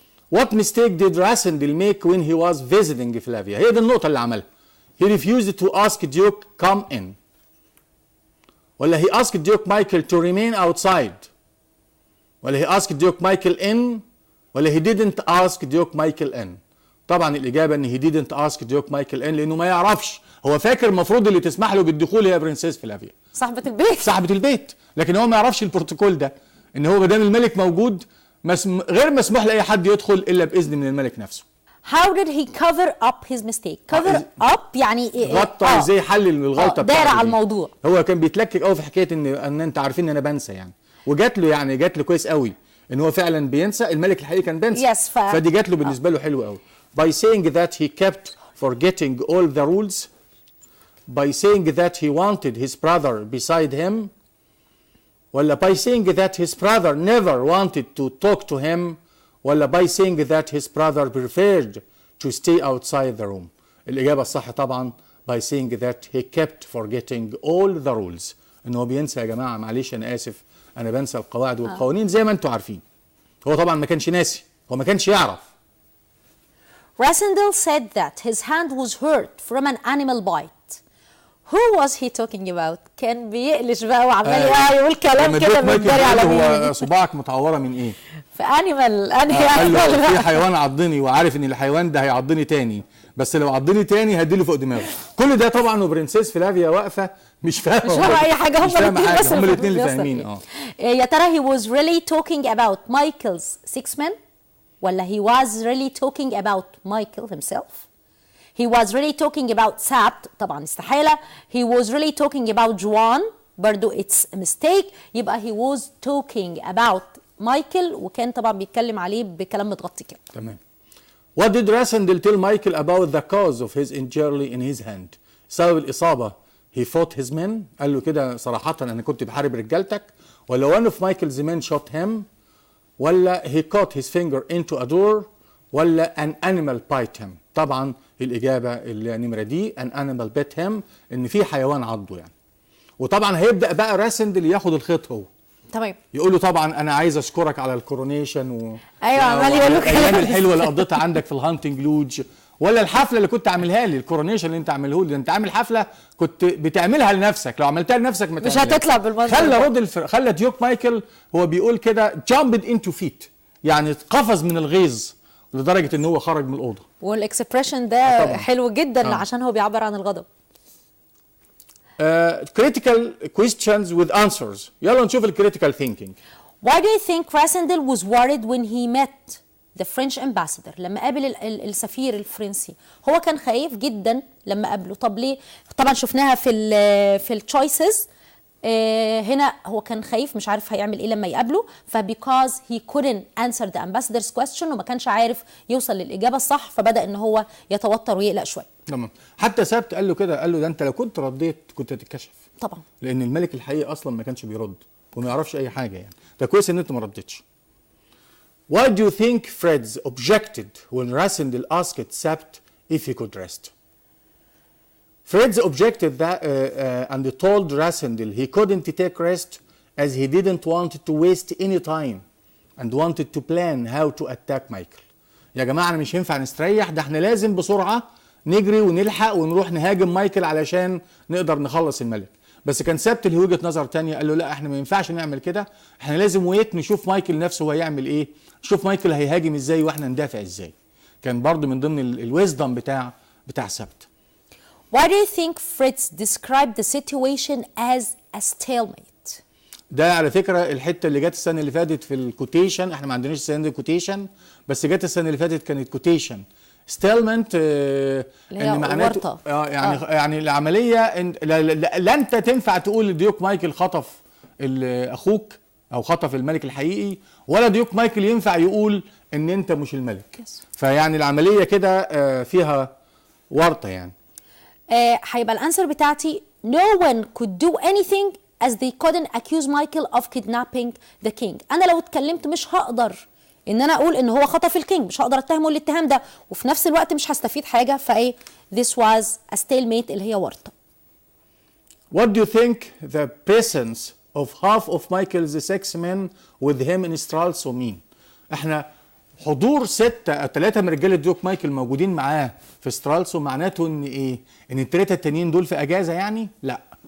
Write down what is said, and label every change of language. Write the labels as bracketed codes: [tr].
[en] What mistake did Rassendyll make when he was visiting Flavia؟ [ar] هي دي النقطه اللي عملها. [en] He refused to ask Duke come in، [ar] ولا [en] he asked Duke Michael to remain outside، ولا he asked Duke Michael in، ولا he didn't ask Duke Michael in. [ar] طبعا الإجابة إن [en] he didn't ask Duke Michael in [ar] لأنه ما يعرفش. هو فاكر المفروض اللي تسمح له بالدخول هي برنسيس فلافيا، صاحبة البيت، صاحبة البيت، لكن هو ما يعرفش البروتوكول ده، إن هو ما دام الملك موجود غير مسموح لأي حد يدخل إلا بإذن من الملك نفسه. [en] How did he cover up his mistake؟ cover up [ar] يعني غطى ازاي، حل الغلطة بتاعته، دار على الموضوع. هو كان بيتلكك قوي في حكاية إن أنت عارفين إن أنا بنسى يعني، وجات له كويس قوي ان هو فعلا بينسى. الملك الحقيقي كان بينسى، فدي جات له بالنسبه له حلو قوي. [en] by saying that he kept forgetting all the rules، by saying that he wanted his brother beside him، [ar] ولا [en] by saying that his brother never wanted to talk to him، ولا by saying that his brother preferred to stay outside the room. [ar] الاجابه الصح طبعا [en] by saying that he kept forgetting all the rules، [ar] ان هو بينسى يا جماعه، معلش انا اسف، أنا بنسى القواعد والقوانين زي ما أنتوا عارفين. هو طبعا ما كانش ناسي، هو ما كانش يعرف. [en] Rassendyll said that his hand was hurt from an animal bite. Who was he talking about؟ [ar] كان بيقلش بقى وعمال يقول كلام كده بيتداري على مين. هو صباعك متعوره من ايه؟ في انيمال. قال له في حيوان عضني وعارف ان الحيوان ده هيعضني تاني، بس لو عضني تاني هديله فوق دماغه. كل ده طبعا وبرنسيس فلافيا واقفه مش فاهمه اي حاجه، هم الاثنين اللي فاهمين. يا ترى [en] he was really talking about Michael's 6 men، ولا he was really talking about Michael himself؟ he was really talking about سبت، [ar] طبعا استحاله. [en] he was really talking about جوان، [ar] برضو [en] it's a mistake. [ar] يبقى [en] he was talking about Michael، [ar] وكان طبعا بيتكلم عليه بكلام متغطي كده. تمام. [en] What did Rassendyll tell Michael about the cause of his injury in his hand؟ [ar] سبب الإصابة [en] he fought his men، [ar] قال له كده صراحة أنا كنت بحارب رجالتك، ولا [en] one of Michael's men shot him، ولا he caught his finger into a door، ولا an animal bite him. [ar] طبعا الإجابة اللي نمرة دي [en] an animal bit him، [ar] إن في حيوان عضه يعني. وطبعا هيبدأ بقى راسندل ياخد الخيط هو. تمام. يقول له طبعا انا عايز اشكرك على الكورونيشن ايوه عمال يقول له الايام الحلوه اللي قضيتها عندك في الهانتنج لوج، ولا الحفله اللي كنت عاملها لي، الكورونيشن اللي انت عامله لي، انت عامل حفله كنت بتعملها لنفسك، لو عملتها لنفسك ما مش هتطلع بالمنظر. خلى ديوك مايكل هو بيقول كده جامبد انتو فيت، يعني قفز من الغيظ لدرجه ان هو خرج من الاوضه. والاكسبريشن ده حلو جدا عشان هو بيعبر عن الغضب. [en] critical questions with answers. [ar] يلا نشوف الكريتيكال [en] thinking. Why do you think Rassendel was worried when he met the French ambassador؟ [ar] لما قابل السفير الفرنسي هو كان خايف جدا لما قابله. طب ليه؟ طبعا شفناها في التشويسز. هنا هو كان خايف مش عارف هيعمل ايه لما يقابله، [en] because he couldn't answer the ambassador's question [ar] وما كانش عارف يوصل للاجابه الصح، فبدا ان هو يتوتر ويقلق شويه. تمام. حتى سبت قال له كده، قال له ده انت لو كنت رديت كنت هتتكشف. طبعا. لان الملك الحقيقي اصلا ما كانش بيرد وما يعرفش اي حاجه يعني. ده كويس ان انت ما ردتش. [en] Why do you think Fred objected when Rassendel asked Sept if he could rest? Fred objected that and told Rassendel he couldn't take rest as he didn't want to waste any time and wanted to plan how to attack Michael. [ar] يا جماعة أنا مش هينفع نستريح، ده احنا لازم بسرعة نجري ونلحق ونروح نهاجم مايكل علشان نقدر نخلص الملك. بس كان سبت له وجهة نظر تانية، قال له لا احنا ما ينفعش نعمل كده، احنا لازم ويت نشوف مايكل نفسه هو هيعمل ايه، نشوف مايكل هيهاجم ازاي واحنا ندافع ازاي. كان برضو من ضمن الويزدم بتاع سبت. Why do you think Fritz described the situation as a stalemate؟ ده على فكرة الحتة اللي جت السنة اللي فاتت في الكوتيشن، احنا ما عندناش السنة دي كوتيشن، بس جت السنة اللي فاتت كانت كوتيشن. ستيلمنت اللي معناته يعني العملية لا انت تنفع تقول لديوك مايكل خطف اخوك او خطف الملك الحقيقي، ولا ديوك مايكل ينفع يقول ان انت مش الملك. فيعني العملية كده فيها ورطة يعني. هيبقى الانسر بتاعتي [en] no one could do anything as they couldn't accuse Michael of kidnapping the king. [ar] انا لو اتكلمت مش هقدر ان انا اقول ان هو خطف الكينج، مش هقدر اتهمه الاتهام ده، وفي نفس الوقت مش هستفيد حاجه. فايه [en] this was a stalemate [ar] اللي هي ورطه. [en] What do you think the presence of half of Michael's six men with him in Stralsund mean؟ [ar] احنا حضور 3 من رجاله ديوك مايكل موجودين معاه في سترالسون معناته ان ايه؟ ان ال3 التانيين دول في اجازه يعني؟ لا.